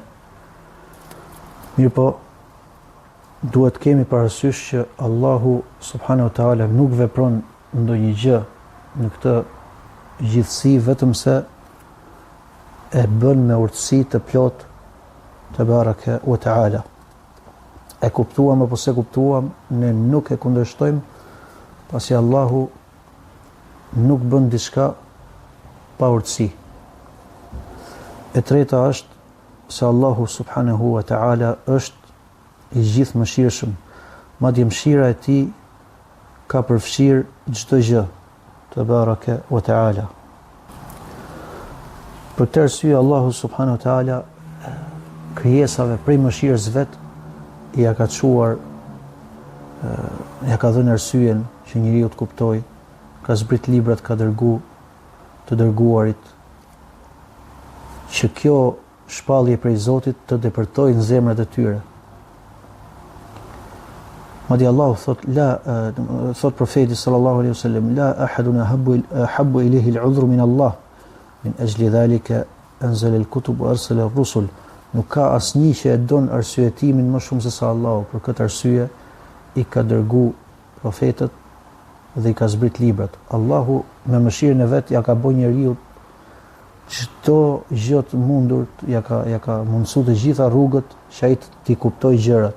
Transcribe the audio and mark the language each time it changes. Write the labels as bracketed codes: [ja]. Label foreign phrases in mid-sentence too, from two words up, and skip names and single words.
[sq] Mirë po, duhet kemi parasysh që Allahu [ar] سبحانه وتعالى [sq] nuk vepron ndonjë gjë në këtë gjithësi vetëm se e bën me urtësi të plot [ar] تبارك وتعالى. [sq] E kuptuam apo se kuptuam, ne nuk e kundërshtojmë, pasi Allahu nuk bën diçka pa urtësi. E treta është se Allahu [ar] سبحانه وتعالى [sq] është i gjithë mëshirshëm, madje mëshira e tij ka përfshirë çdo gjë, [ar] تبارك وتعالى. [sq] Për të arsye Allahu [ar] سبحانه وتعالى [sq] krijesave prej mëshirës vet ja ka çuar, ja ka dhënë arsyen që njeriu të kuptojë, ka zbrit librat, ka dërguar të dërguarit, që kjo shpallje prej Zotit të depërtojë në zemrat e tyre. Madje Allahu thot profeti [ar] صلى الله عليه وسلم، لا أحد أحب إليه العذر من الله، من أجل ذلك أنزل الكتب وأرسل الرسل. [sq] Nuk ka asnjë që e don arsyetimin më shumë se sa Allahu, për këtë arsye i ka dërguar profetët dhe i ka zbrit librat. Allahu me mëshirën e vet ja ka bërë njeriu çdo gjë të mundur, ja ka mundsuar të gjitha rrugët që ai të kuptojë gjërat.